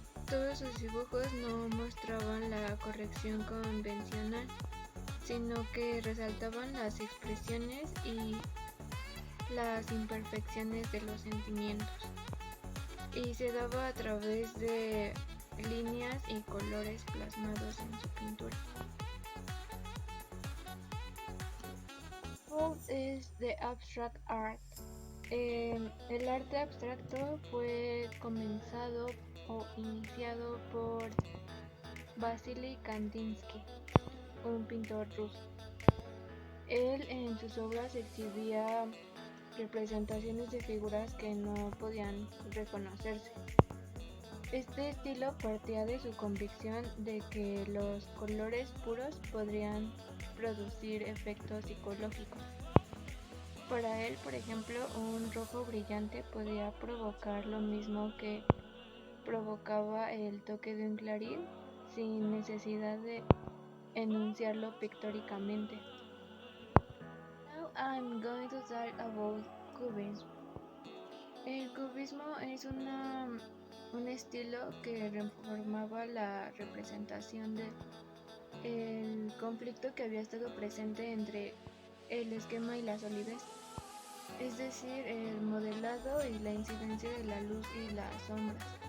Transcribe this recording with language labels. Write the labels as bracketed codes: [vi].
[es] Todos sus dibujos no mostraban la corrección convencional, sino que resaltaban las expresiones y las imperfecciones de los sentimientos, y se daba a través de líneas y colores plasmados en su pintura. [en] What is the abstract art? [es] El arte abstracto fue comenzado o iniciado por Vasily Kandinsky, un pintor ruso. Él en sus obras exhibía representaciones de figuras que no podían reconocerse. Este estilo partía de su convicción de que los colores puros podrían producir efectos psicológicos. Para él, por ejemplo, un rojo brillante podía provocar lo mismo que provocaba el toque de un clarín sin necesidad de enunciarlo pictóricamente. [en] Now I'm going to talk about cubism. [es] El cubismo es un estilo que reformaba la representación del conflicto que había estado presente entre el esquema y la solidez, es decir, el modelado y la incidencia de la luz y las sombras.